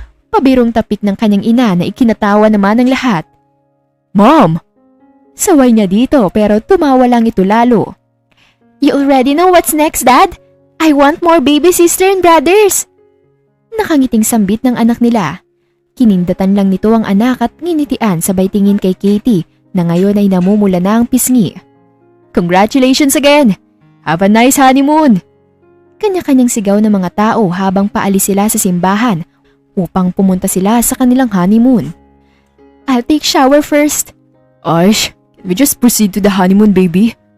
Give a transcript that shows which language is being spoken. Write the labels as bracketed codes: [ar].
[tl] Pabirong tapik ng kanyang ina na ikinatawa naman ng lahat. "Mom!" Saway niya dito pero tumawa lang ito lalo. [en] "You already know what's next, Dad? I want more baby sister and brothers." [tl] Nakangiting sambit ng anak nila. Kinindatan lang nito ang anak at nginitian sabay tingin kay Katie na ngayon ay namumula na ang pisngi. [en] "Congratulations again! Have a nice honeymoon!" [tl] Kanya-kanyang sigaw ng mga tao habang paalis sila sa simbahan upang pumunta sila sa kanilang honeymoon. [en] I'll take shower first. Aish, can we just proceed to the honeymoon, baby?